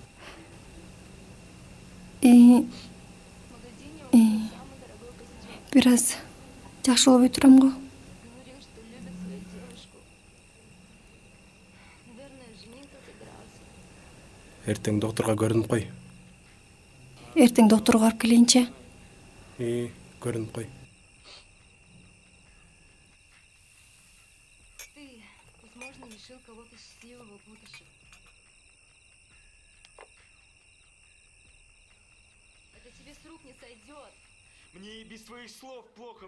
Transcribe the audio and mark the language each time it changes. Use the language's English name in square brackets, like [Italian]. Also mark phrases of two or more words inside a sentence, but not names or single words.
[Kyrgyz] Бир аз жакшы болбой турам го. Эртең докторго көрүнүп кой. Эртең докторго барып келейинчи. Көрүнүп кой. [Russian] Ты, возможно, лишил кого-то счастливого будущего. Это тебе с рук не сойдет. Мне и без твоих слов плохо.